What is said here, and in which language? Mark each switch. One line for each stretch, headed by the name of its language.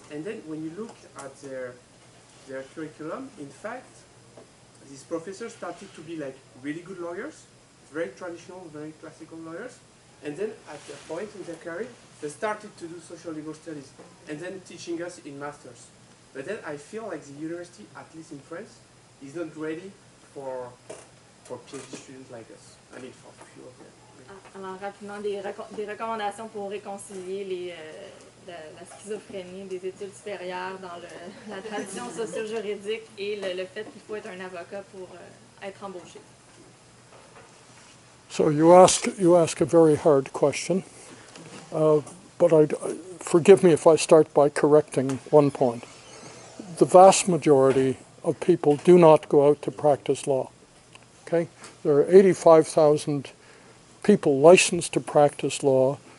English: And then when you look at their curriculum, in fact, these professors started to be like really good lawyers, very traditional, very classical lawyers, and then at a point in their career, they started to do social legal studies, and then teaching us in masters. But then I feel like the university, at least in France, is not ready for PhD students like us. I mean, for a few of them.
French: Alors, rapidement, des recommandations pour réconcilier la schizophrénie des études supérieures dans la tradition socio-juridique et le fait qu'il faut être un avocat pour être embauché.
English: So you ask a very hard question, but forgive me if I start by correcting one point. The vast majority of people do not go out to practice law. Okay? There are 85,000 people licensed to practice law.